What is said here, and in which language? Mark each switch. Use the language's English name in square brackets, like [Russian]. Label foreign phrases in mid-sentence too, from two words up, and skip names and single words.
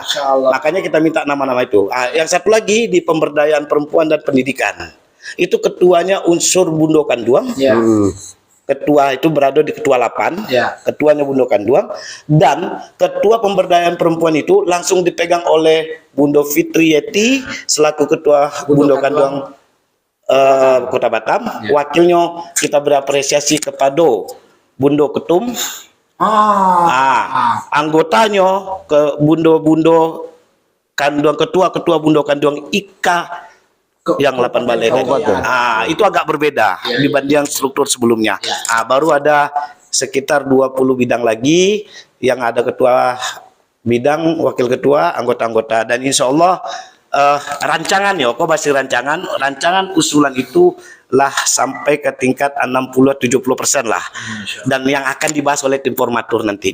[Indonesian] Makanya kita minta nama-nama itu. Yang satu lagi di pemberdayaan perempuan dan pendidikan. Itu ketuanya unsur Bundo Kanduang. Ketua itu berada di ketua 8, ketuanya Bundo Kanduang, dan ketua pemberdayaan perempuan itu langsung dipegang oleh Bundo Fitri Yeti selaku ketua Bundo Kanduang Kota Batam. Wakilnya kita berapresiasi kepada Bundo Ketum. Anggotanya ke Bundo Kanduang, ketua Bundo Kanduang IKA yang 8 balai tadi. Itu agak berbeda dibanding struktur sebelumnya. Baru ada sekitar 20 bidang lagi yang ada ketua bidang, wakil ketua, anggota-anggota, dan [Arabic] insya Allah [Indonesian] rancangan rancangan usulan itu lah sampai ke tingkat 60-70% lah, dan yang akan dibahas oleh tim formatur nanti.